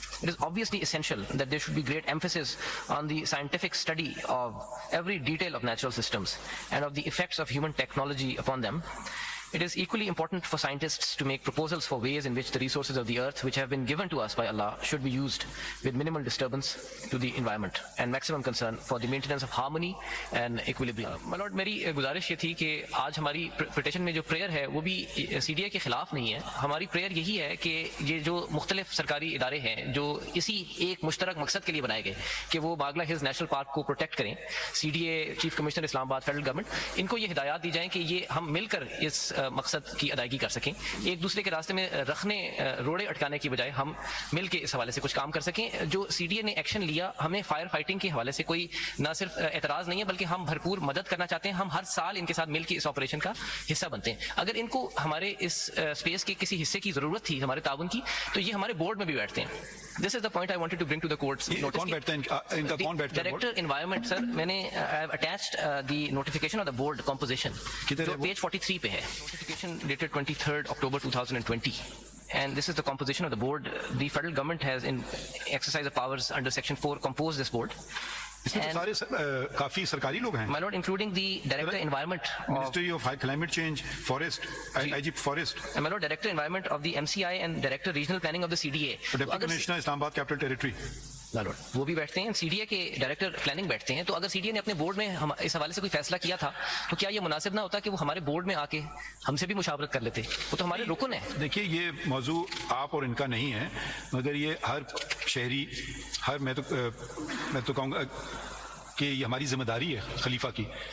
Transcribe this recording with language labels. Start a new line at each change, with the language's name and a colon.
English: It is obviously essential that there should be great emphasis on the scientific study of every detail of natural systems and of the effects of human technology upon them. It is equally important for scientists to make proposals for ways in which the resources of the earth, which have been given to us by Allah, should be used with minimal disturbance to the environment and maximum concern for the maintenance of harmony and equilibrium.
Urdu: My Lord, میری گزارش یہ تھی کہ آج ہماری petition میں جو prayer ہے وہ بھی سی ڈی اے کے خلاف نہیں ہے. ہماری پریئر یہی ہے کہ یہ جو مختلف سرکاری ادارے ہیں جو اسی ایک مشترک مقصد کے لیے بنائے گئے کہ وہ باگلہ ہلز نیشنل پارک کو پروٹیکٹ کریں, C D A, chief commissioner اسلام آباد, فیڈرل گورنمنٹ, ان کو یہ ہدایات دی جائیں کہ یہ ہم مل کر اس مقصد کی ادائیگی کر سکیں. ایک دوسرے کے راستے میں رکھنے, روڑے اٹکانے کی بجائے ہم مل کے اس حوالے سے کچھ کام کر سکیں. جو سی ڈی اے نے ایکشن لیا, ہمیں فائر فائٹنگ کے حوالے سے کوئی نہ صرف اعتراض نہیں ہے بلکہ ہم بھرپور مدد کرنا چاہتے ہیں. ہم ہر سال ان کے ساتھ مل کے اس آپریشن کا حصہ بنتے ہیں. اگر ان کو ہمارے اس اسپیس کے کسی حصے کی ضرورت تھی, ہمارے تعاون کی, تو یہ ہمارے بورڈ میں بھی بیٹھتے ہیں.
English: This is the point I wanted to bring to the court's notice.
Urdu: کون بیٹھتا ہے ان کا, کون بیٹھتا ہے؟
English: Director Environment, sir, میں نے I have attached the notification of the board composition,
Urdu: جو page 43 پہ ہے.
English: Notification dated 23rd October 2020. And this is the composition of the board. The federal government has, in exercise of powers under Section 4, composed this board.
Urdu: اس میں تو سارے کافی سرکاری لوگ ہیں.
English: My Lord, including the Director Environment of, Ministry of Climate Change, Forest, IG Forest, and my Lord, Director Environment of the MCI and Director Regional Planning of the CDA. Deputy Commissioner Islam Abad Capital Territory.
Urdu: My Lord, وہ بھی بیٹھتے ہیں. C D A کے director planning بیٹھتے ہیں. تو اگر C D A نے اپنے بورڈ میں اس حوالے سے کوئی فیصلہ کیا تھا تو کیا یہ مناسب نہ ہوتا کہ وہ ہمارے بورڈ میں آ کے ہم سے بھی مشاورت کر لیتے؟ وہ تو ہمارے رکن ہیں. دیکھیے, یہ موضوع آپ اور ان کا نہیں ہے, مگر یہ ہر شہری, میں تو کہوں گا کہ یہ ہماری ذمہ داری ہے خلیفہ کی.